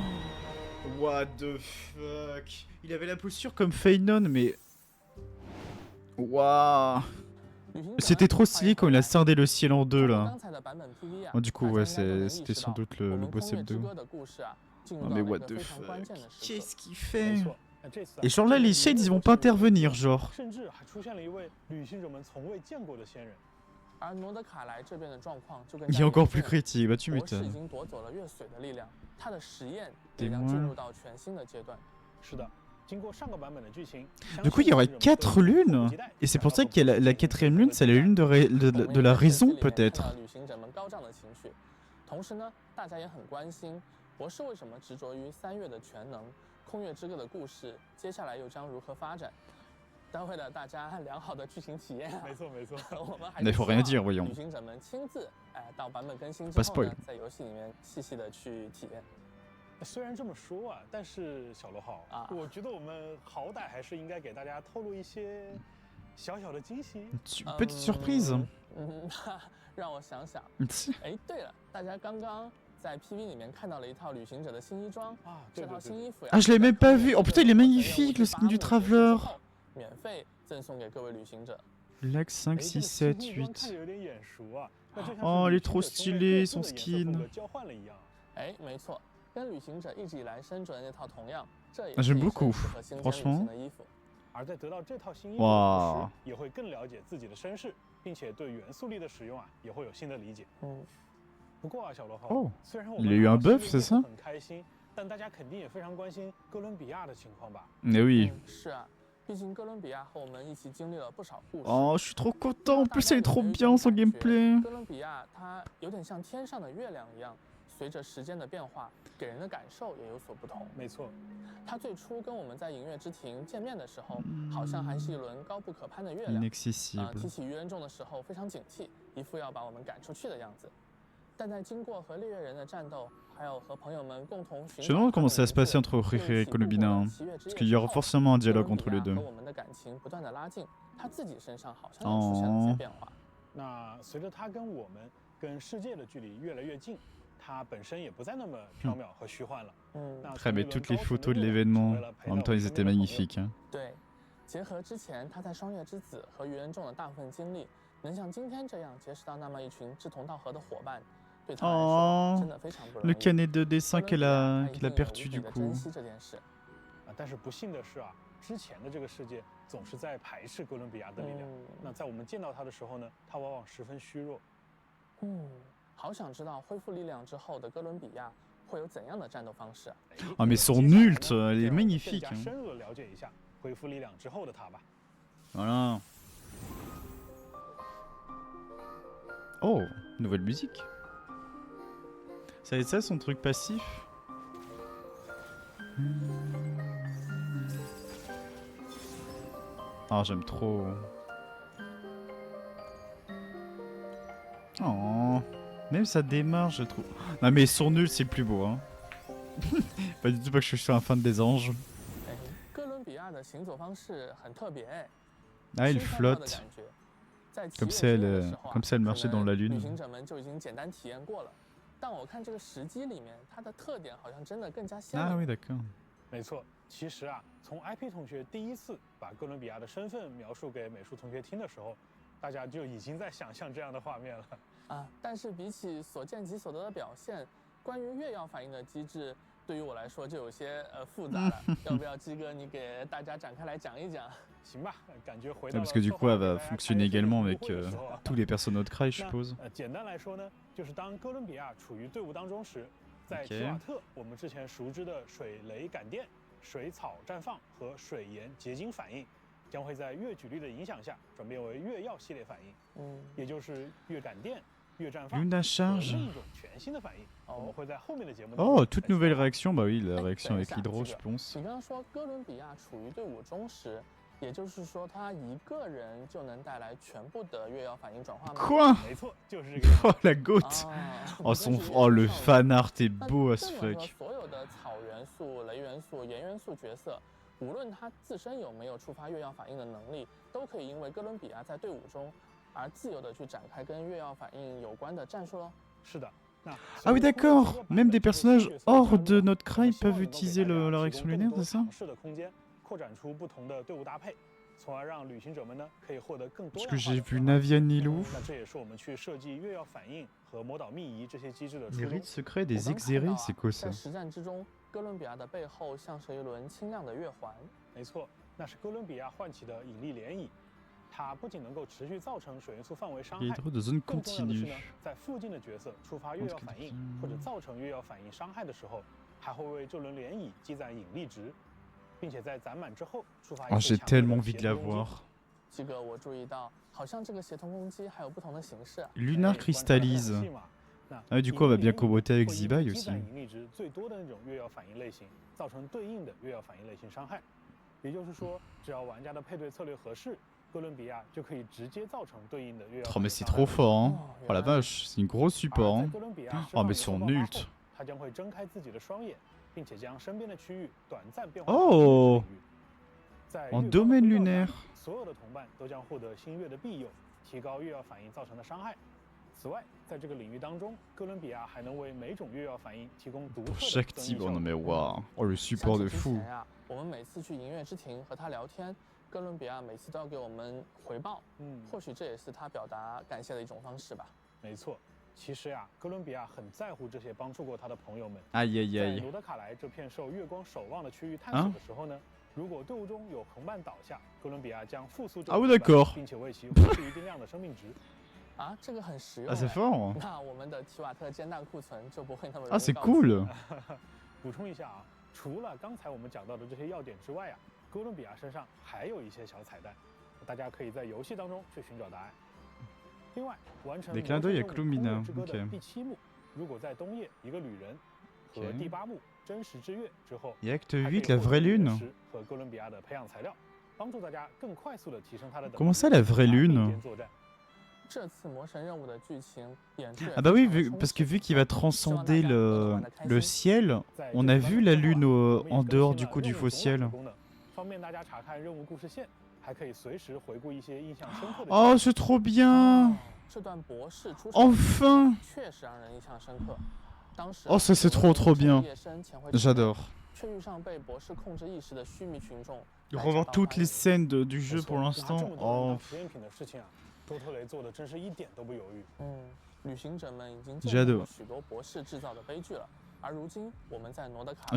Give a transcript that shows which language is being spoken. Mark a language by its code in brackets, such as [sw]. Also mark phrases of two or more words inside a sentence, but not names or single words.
[en] What the fuck. [fr] Il avait la posture comme Feynon, mais... Waouh. C'était trop stylé quand il a scindé le ciel en deux, là. Oh, du coup, ouais, c'était sans doute le boss hebdo. Oh, mais [en] what the fuck. [fr] Qu'est-ce qu'il fait? [zh] 没错，这次啊 [fr] Et genre là, les Shades, ils vont pas intervenir, genre. [zh] 甚至还出现了一位旅行者们从未见过的仙人。而诺德卡莱这边的状况就更 [fr] Il [zh] 加 [fr] est [zh] 严 [fr] encore [zh] 重 [fr] plus critique, bah tu [zh] 博士已 [fr] m'étonnes. [zh] 经夺走了月髓的力量，他的实验对也将进吗入到全新的阶段。是的，经过上个版本的剧情， [fr] Du coup, il y aurait 4 lunes. Et c'est pour ça qu'il y a la 4ème lune, c'est la lune de la raison, peut-être. [zh] 旅行者们高涨的情绪，同时呢，大家也很关心博士为什么执着于3月的全能，空月之歌的故事接下来又将如何发展？但为了大家良好的剧情体验啊，没错没错，我们还 [fr] Mais [zh] 是 [fr] faut [zh] 希 [fr] rien [zh] 望 [fr] dire, voyons. [zh] 旅行者们亲自到版本更新之 [fr] Pas [zh] 后呢 [fr] spoil， [zh] 在游戏里面细细的去体验。虽然这么说啊，但是小罗浩，啊我觉得我们好歹还是应该给大家透露一些小小的惊喜。 [fr] Petite surprise. [zh] 那让我想想，哎，对了，大家刚刚在 PV 里面看到了一套旅行者的新衣装啊，这套对对对新衣服呀 [fr] Ah, je l'ai même pas vu. Oh putain, il est magnifique, le skin du Traveler. [zh] 免费赠送给各位旅行者。 [fr] Lac 5, [zh] 哎，这 [fr] 6, [zh] 个新 [fr] 7, [zh] 衣装看着 [fr] 8. [zh] 有点眼熟啊，那就像是 [fr] Oh, il [zh] 旅 [fr] est [zh] 行 [fr] trop [zh] 者从未 [fr] stylé, [zh] 各自 [fr] son [zh] 的颜色风 [fr] skin. [zh] 格交换了一样。哎，没错， 跟旅行者一直以来身着的那套同样，这也 [fr] Ah, [zh] 是 [fr] j'aime [zh] 一身 [fr] beaucoup, [zh] 适合新间旅 [fr] franchement. [zh] 行的衣服。而在得到这套新衣服哇的同时，也会更了解自己的身世，并且对元素力的使用啊，也会有新的理解。不过啊，小罗豪，哦虽然我 [fr] il [zh] 们 [fr] a eu un [zh] 看到 [fr] buff, [zh] 新 [fr] c'est [zh] 衣服 [fr] ça [zh] 很开心，但大家肯定也非常关心哥伦比亚的情况吧？ [fr] Eh oui. [zh] 是啊，毕竟哥伦比亚和我们一起经历了不少故事。 [fr] Oh, je suis trop content. En plus, elle est trop bien son gameplay. [zh] 哥伦比亚它有点像天上的月亮一样，随着时间的变化，给人的感受也有所不同。没错，它最初跟我们在影月之庭见面的时候，好像还是一轮高不可攀的月亮。 [fr] Inaccessible. [zh] 提起鱼人众的时候非常警惕，一副要把我们赶出去的样子。但在经过和猎月人的战斗，还有和朋友们共同寻 [fr] Je me demande comment ça va se passer entre Riri et Colombina. Parce qu'il y aura forcément un dialogue entre les deux. [zh] 和我们的感情不断的拉近，他自己身上好像也出现了一些变化。那随着他跟我们跟世界的距离越来越近，他本身也不再那么缥缈和虚幻了。 [fr] Ah, mais toutes les photos de l'événement, en même temps, ils étaient magnifiques. Hein. [zh] 对，结合之前他在双月之子和鱼人众的大部分经历，能像今天这样结识到那么一群志同道合的伙伴，对他来说真的非常不容易。 [fr] Le canet de dessin qu'elle a perdu du coup. [zh] 这件事。但是不幸的是啊，之前的这个世界总是在排斥哥伦比亚的力量。那在我们见到他的时候呢，他往往十分虚弱。好想知道恢复力量之后的哥伦比亚会有怎样的战斗方式。 [fr] Ah, mais son ult, elle est magnifique. [zh] 更加深入的了解一下恢复力量之后的他吧。 [fr] Voilà. Oh, nouvelle musique. Ça va être ça son truc passif. Ah, j'aime trop. Oh, même ça démarre, je trouve. Non mais son nul, c'est le plus beau. Hein. Pas du tout parce que je suis un fan des anges. [zh] 哥伦比亚的行走方式很特别。 [fr] Ah, il flotte. Comme si elle marchait dans la lune. [zh] 旅行者们就已经简单体验过了，但我看这个时机里面，它的特点好像真的更加鲜明。 [fr] Ah oui, d'accord. [zh] 没错，其实啊，从 IP 同学第一次把哥伦比亚的身份描述给美术同学听的时候，大家就已经在想象这样的画面了。但是比起所见即所得的表现，关于月曜反应的机制，对于我来说就有些复杂了。要不要鸡哥你给大家展开来讲一讲？行吧，感觉回到了 [fr] Parce que du coup, elle va fonctionner également avec tous les personnages de Cry, je suppose. [zh] 简单来说呢，就是当哥伦比亚处于队伍当中时，在提瓦特我们之前熟知的水雷感电、水草绽放和水盐结晶反应，将会在月举力的影响下转变为月曜系列反应，也就是月感电、月绽放 [en] Luna charge. [zh] 另一种全新的反应。我们会在后面的节目。 [fr] Oh, toute nouvelle réaction, bah oui, la réaction avec l'hydro, je pense. [zh] 你刚刚说哥伦比亚处于队伍中时，也就是说他一个人就能带来全部的月曜反应转化吗？ [fr] Quoi [zh] 没错，就是这个。 [fr] Oh la goutte. Oh le fan art est beau [en] as fuck. [zh] 所有的草元素、雷元素、盐元素角色，无论他自身有没有触发月曜反应的能力，都可以因为哥伦比亚在队伍中而自由的去展开跟月曜反应有关的战术喽。是的。 [fr] Ah oui d'accord, même des personnages hors de notre cry peuvent utiliser la réaction lunaire, c'est ça? [zh] 试的空间，扩展出不同的队伍搭配，从而让旅行者们呢可以获得更多。 [fr] Parce que j'ai vu Navian Nilou. [zh] 那这也是我们去设计月曜反应和魔导秘仪这些机制的初 [fr] Les [zh] 衷。 [fr] rites secrets des Exerés, c'est quoi ça? [zh] 在实战之中，哥伦比亚的背后像是一轮清亮的月环。没错，那是哥伦比亚唤起的引力涟漪。它不仅能够持续造成水元素范围伤害，更重要的是呢，在附近的角色触发月曜反应或者造成月曜反应伤害的时候，还会为这轮涟漪积攒引力值，并且在攒满之后触发一次强烈的协同攻击。鸡哥，我注意到，好像这个协同攻击还有不同的形式。 [en] Lunar cristallise. [fr] Ah du coup, on va bien coboter avec Zibai aussi. [zh] 引力值最多的那种月曜反应类型，造成对应的月曜反应类型伤害。也就是说，只要玩家的配对策略合适。 哥伦比亚就可以直接造成对应的月曜。 [fr] Oh mais c'est trop fort hein. Oh la vache, c'est une grosse support hein. Oh mais son ult. [zh] 它将会睁开自己的双眼，并且将身边的区域短暂变化。 [fr] Oh. En domaine lunaire. [zh] 所有的同伴都将获得新月的庇佑，提高月曜反应造成的伤害。此外，在这个领域当中，哥伦比亚还能为每种月曜反应提供独特的。 [fr] Pour chaque type, non mais waouh. Oh le support de fou. [zh] 我们每次去银月之庭和他聊天。 哥伦比亚每次都要给我们回报，或许这也是他表达感谢的一种方式吧。没错， 其实呀，哥伦比亚很在乎这些帮助过他的朋友们。 [fr] Aïe aïe [zh] 在 [fr] aïe. [zh] 罗德卡莱这片受月光守望的区域探索啊的时候呢，如果队伍中有同伴倒下，哥伦比亚将复苏这 [fr] Ah [zh] 个 [fr] oui [zh] 同伴 [fr] d'accord. [zh] 并且为其获取一定量的生命值。啊，这个很实用 [fr] Ah [zh] 哎。 [fr] c'est fort. [zh] 那我们的提瓦特煎蛋库存就不会那么容 [fr] Ah [zh] 易 [fr] c'est [zh] 告急 [fr] cool. [zh] 补充一下啊，除了刚才我们讲到的这些要点之外啊，哥伦比亚身上还有一些小彩蛋，大家可以在游戏当中去寻找答案。另外，完成 [fr] Les [zh] 魔 [fr] clins [zh] 兽 [fr] d'œil [zh] 任 [fr] à [zh] 务 [fr] Clumina, [zh] 空月之歌的 [fr] ok. [zh] 第7幕，如果在冬夜一个旅人和 [fr] Ok. [zh] 第8幕真实之月之后， [fr] Et acte [zh] 还可以 [fr] 8, la [zh] 获 [fr] vraie [zh] 得原 [fr] lune. [zh] 石和哥伦比亚的培养材料，帮助大家更快速的提升他的等级。 [fr] Comment ça la vraie [zh] 并 [fr] lune? [zh] 肩作战。这次魔神任务的剧情演出也 [fr] Ah bah oui, [zh] 非常的 [fr] parce [zh] 充 [fr] que [zh] 实 [fr] vu qu'il va transcender le ciel, [zh] 在 [fr] on [zh] 这 [fr] a [zh] 次版 [fr] vu [zh] 本 [fr] la [zh] 中啊 [fr] lune [zh] 我们也 [fr] en [zh] 更 [fr] dehors [zh] 新 [fr] du [zh] 了 [fr] coup du [zh] 任务 [fr] faux [zh] 总览 [fr] ciel. [zh] 的功能，方便大家查看任务故事线，还可以随时回顾一些印象深刻的。 [fr] Oh, c'est trop bien. [zh] 这段博士出场 [fr] Enfin. [zh] 确实让人印象深刻。当时 [fr] Oh, ça c'est trop trop bien. [zh] 夜深前回 [fr] J'adore. [zh] 却遇上被博士控制意识的须弥群众。 [fr] Revoir toutes les scènes du jeu pour [zh] 拿 [fr] l'instant. [zh] 这么多人 [fr] Oh. [zh] 当实验品的事情啊，多特雷做的真是一点都不犹豫。旅行者们已经 [fr] J'adore [zh] 见过许多博士制造的悲剧了，而如今我们在诺德卡，